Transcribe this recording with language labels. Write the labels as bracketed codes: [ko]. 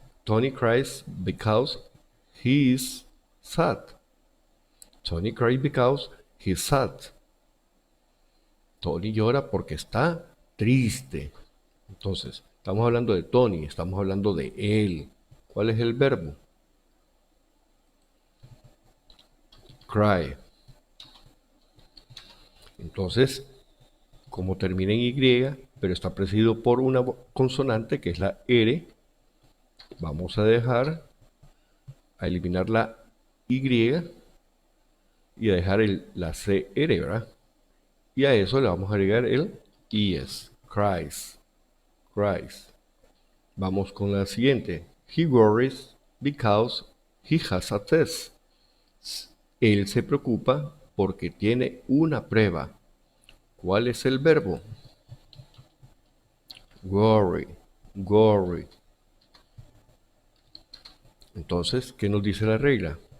[en] Tony cries because he is sad. Tony cries because he is sad. [es] Tony llora porque está triste. Entonces, estamos hablando de Tony, estamos hablando de él. ¿Cuál es el verbo? [en] Cry. [es] Entonces, como termina en Y, pero está precedido por una consonante que es la R, vamos a dejar, a eliminar la Y y a dejar la CR, ¿verdad? Y a eso le vamos a agregar el is, cries, cries. Vamos con la siguiente. [en] He worries because he has a test. [es] Él se preocupa porque tiene una prueba. ¿Cuál es el verbo? [en] Worry, worry. [es] Entonces, ¿qué nos dice la regla?